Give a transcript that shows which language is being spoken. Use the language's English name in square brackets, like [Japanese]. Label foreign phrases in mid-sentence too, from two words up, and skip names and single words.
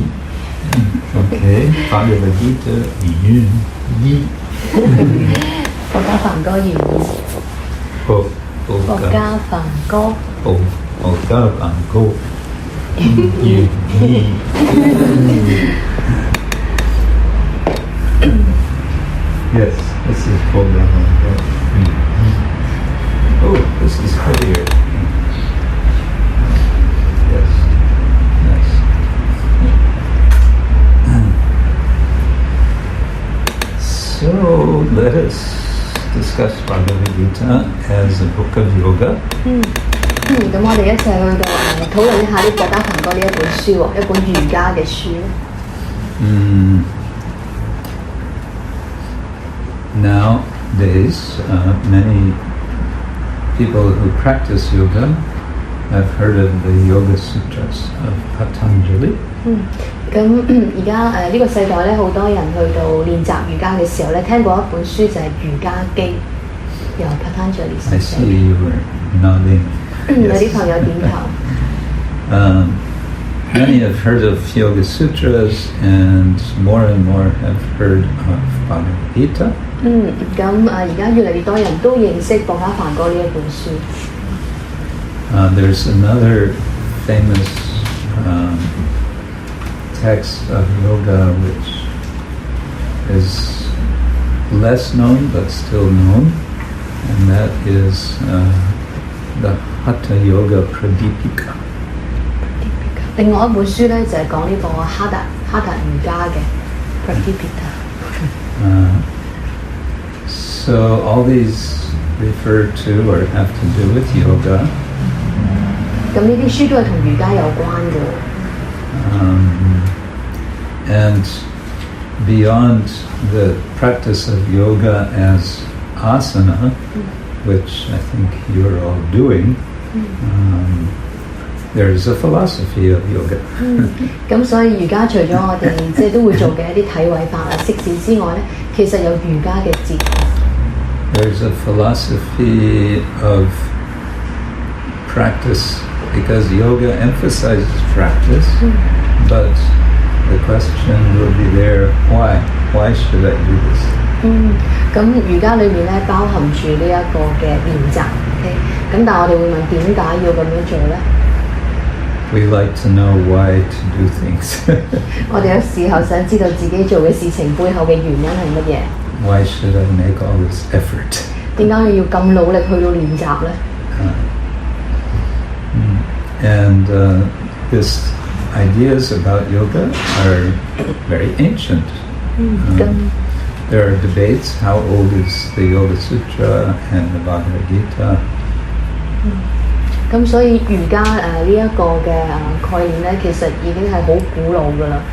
[Cantonese] OK， Bhagavad Gita 原意。博伽梵歌原意。博伽梵歌。博伽梵歌原意。 [English] Yes, this is Borga梵歌。Oh, this is heavier. Yes, nice. So let us discuss Bhagavad Gita as a book of yoga. [Cantonese] 咁我哋一齊去到討論一下呢博伽梵歌呢一本書喎，一本瑜伽嘅書。 [English] Nowadays, many people who practice yoga have heard of the Yoga Sutras of Patanjali. [Cantonese] 咁而家呢個世代咧，好多人去到練習瑜伽嘅時候咧，聽過一本書就係瑜伽經，由 Patanjali 寫。 [English] I see you were nodding. [Cantonese] 有啲朋友點頭。 [English] Many have heard of Yoga Sutras, and more have heard of Bhagavad Gita. [Cantonese] 咁而家越嚟越多人都認識博伽梵歌呢一本書。 [English] There's another famous text of yoga which is less known but still known, and that is the Hatha Yoga Pradipika. [Cantonese] 另外一本書咧就係講呢個哈達瑜伽嘅 Pradipika。 [English] So all these refer to or have to do with yoga. [Cantonese] 咁呢啲書都係同瑜伽有關嘅。 [English] And beyond the practice of yoga as asana, which I think you're all doing, there's a philosophy of yoga. [Cantonese] 咁所以瑜伽除咗我哋即係都會做嘅一啲體位法啊、息事之外咧，其實有瑜伽嘅哲學。 [English] There's a philosophy of practice because yoga emphasizes practice, but the question will be there, why? Why should I do this? [Cantonese] 咁瑜伽裏面咧包含住呢一個嘅練習 ，OK？咁但係我哋會問點解要咁樣做咧？ [English] We like to know why to do things. [Cantonese] 我哋有時候想知道自己做嘅事情背後嘅原因係乜嘢？ [English] Why should I make all this effort? [Cantonese] 點解我要咁努力去到練習咧？ [English] And these ideas about yoga are very ancient. There are debates how old is the Yoga Sutra and the Bhagavad Gita. [Cantonese] 咁所以瑜伽呢一個嘅概念咧，其實已經係好古老㗎啦。